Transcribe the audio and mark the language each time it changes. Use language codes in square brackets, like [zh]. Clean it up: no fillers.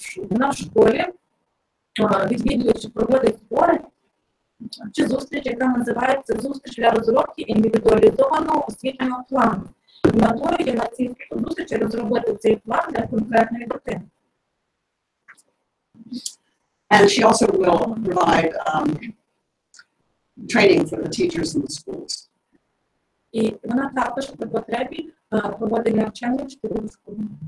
[uk] Вона в школі відвідуючи проводить збори чи зустріч, яка називається «Зустріч для розробки індивідуалізованого освітнього плану». І метою є на цій зустрічі розробити цей план для конкретної дитини. [en] And she also will provide training for the teachers in the schools. [uk] І вона також при потребі проводить навчання вчителів у школі.